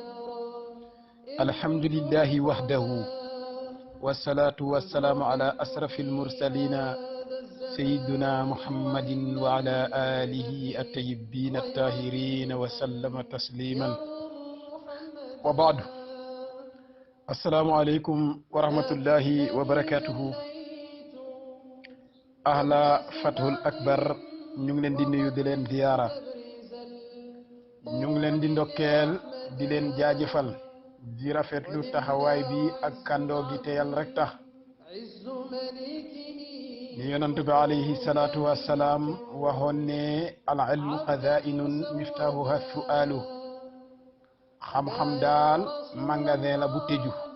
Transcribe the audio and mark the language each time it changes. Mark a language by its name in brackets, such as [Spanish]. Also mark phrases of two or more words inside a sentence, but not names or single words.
[Arabic] الحمد لله وحده والصلاة والسلام على أشرف المرسلين سيدنا محمد وعلى آله الطيبين الطاهرين وسلم تسليما وبعد. السلام عليكم ورحمة الله وبركاته. [Wolof] ahla fathul akbar ñu ngi leen di nuyu di leen ziyaara ñu ngi leen di ndokkeel di leen jaajëfal di rafetlu taxawaay bi ak kàndoo gi te yàlla rek tax ni yonent bi [Arabic] عليه الصلاة والسلام [Wolof] waxoon ne [Arabic] العلم خزائن مفتاحها السؤال [Wolof] xam-xam daal magasin la bu tëju.